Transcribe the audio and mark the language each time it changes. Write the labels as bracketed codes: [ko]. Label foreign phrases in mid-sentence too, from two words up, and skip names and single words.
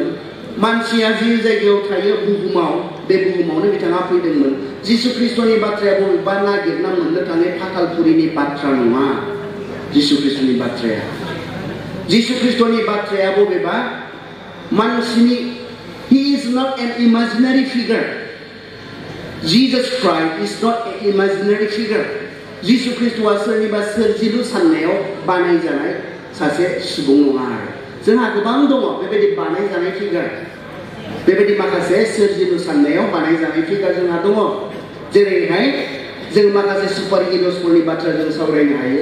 [brx] मानसिया जे जायगायाव थायो बुहुमाव, बे बुहुमावनो बिथाङा फैदोंमोन. जिसु ख्रिस्टनि बाथ्राया बबेबा नागिरना मोननो थाङै फाथालपुरिनि बाथ्रा नङा. जिसु ख्रिस्टनि बाथ्राया, जिसु ख्रिस्टनि बाथ्राया बबेबा मानसिनि, [en] he is not an imaginary figure. Jesus Christ is not an imaginary figure. [brx] जिसु ख्रिस्टआ सोरनिबा सोरजिलु साननायाव बानायजानाय सासे सुबुं नङा आरो. जोंहा गोबां दङ बेबायदि बानायजानाय फिगार, बेबायदि माखासे सोरजिलु साननायाव बानायजानाय फिगार जोंहा दङ. जेरैहाय जों माखासे सुपार हिर'सफोरनि बाथ्रा जों सावरायनो हायो.